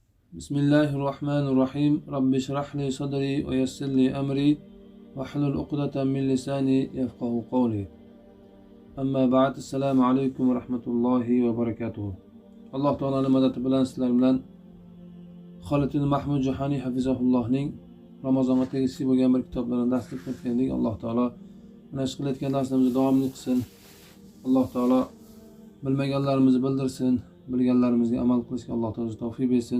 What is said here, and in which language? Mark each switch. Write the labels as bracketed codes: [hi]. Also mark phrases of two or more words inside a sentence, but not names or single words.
[ar] بسم الله الرحمن الرحيم رب اشرح لي صدري ويسر لي أمري واحلل عقدة من لساني يفقه قولي أما بعد السلام عليكم ورحمة الله وبركاته الله تعالى مدد [uz] bilan sizlar bilan Xoliddin Mahmud Jahoniy hafizahullohning Ramazonga tegishli bo'lgan bir kitoblarini dars etgandik. Alloh taolo mana shu qilayotgan darslarimizni davomli qilsin. Alloh taolo bilmaganlarimizni bildirsin, bilganlarimizga amal qilishga Alloh taolo tavfiq bersin.